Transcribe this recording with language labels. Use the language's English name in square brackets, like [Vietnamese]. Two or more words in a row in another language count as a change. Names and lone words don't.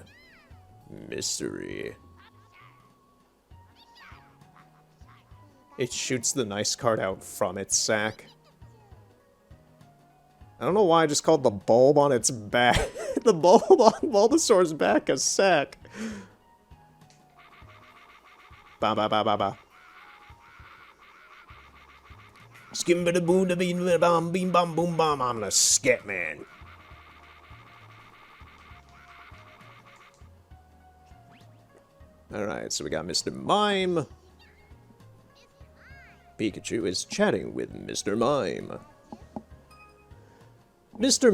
[English] Mystery. It shoots the nice card out from its sack. I don't know why I just called the bulb on its back. The bulb on Bulbasaur's back a sack. Ba ba ba ba ba. Skim ba da boom da beam ba bam beam bam boom bam. I'm the scat man. Alright, so we got Mr. Mime. Pikachu is chatting with Mr. Mime. Mr.